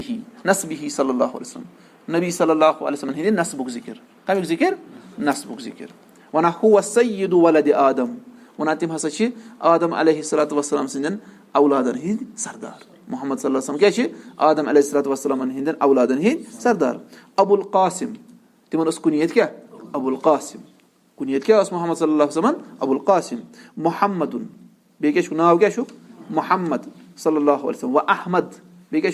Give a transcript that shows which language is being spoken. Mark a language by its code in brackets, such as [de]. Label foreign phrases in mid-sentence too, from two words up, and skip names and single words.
[ks] نسبِہی [ar] صلی اللہ علیہ وسلم [ks] نبی [ar] صلی اللہ علیہ وسلم [ks] ہِنٛدِ نسبُک ذِکر کَمیُک ذِکر نسبُک ذِکر وَنان [ar] ہُوَ سیدُ وَلدِ آدم [ks] وَنان تِم ہسا چھِ آدم [ar] علیہ صلاتُ وسلام [ks] سٕنٛدٮ۪ن اولادن ہٕنٛدۍ سردار محمد [ar] صلی اللہ علیہ وسلم [ks] کیاہ چھِ آدم [ar] علیہ صلاتُ وسلامن [ks] ہٕنٛدٮ۪ن اولادن ہٕنٛدۍ سردار ابوالقاسم تِمن ٲس کُنیت کیاہ ابوالقاسم کُنیت کیاہ ٲس محمد [ar] صلی اللہ علیہ وسلمن [ks] ابوالقاسم محمدُن بیٚیہِ کیاہ چھُکھ ناو کیاہ چھُکھ محمد [ar] صلی اللہ علیہ وسلم [ks] و احمد بیٚیہِ کیاہ